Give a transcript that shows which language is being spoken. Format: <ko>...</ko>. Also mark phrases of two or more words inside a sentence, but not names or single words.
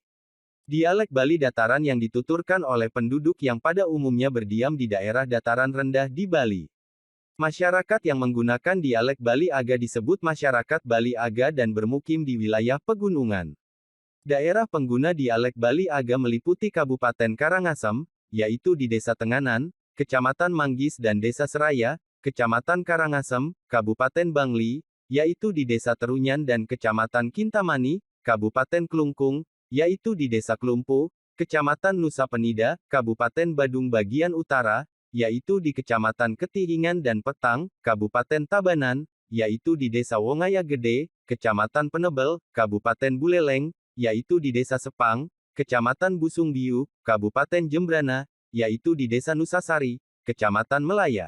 <id>Dialek Bali Dataran yang dituturkan oleh penduduk yang pada umumnya berdiam di daerah dataran rendah di Bali. Masyarakat yang menggunakan dialek Bali Aga disebut masyarakat Bali Aga dan bermukim di wilayah pegunungan. Daerah pengguna dialek Bali Aga meliputi Kabupaten Karangasem, yaitu di Desa Tenganan, Kecamatan Manggis dan Desa Seraya, Kecamatan Karangasem, Kabupaten Bangli, yaitu di Desa Terunyan dan Kecamatan Kintamani, Kabupaten Klungkung, yaitu di Desa Klumpu, Kecamatan Nusa Penida, Kabupaten Badung bagian utara, yaitu di Kecamatan Ketihingan dan Petang, Kabupaten Tabanan, yaitu di Desa Wongaya Gede, Kecamatan Penebel, Kabupaten Buleleng, yaitu di Desa Sepang, Kecamatan Busung Biu, Kabupaten Jembrana, yaitu di Desa Nusasari, Kecamatan Melaya.</id>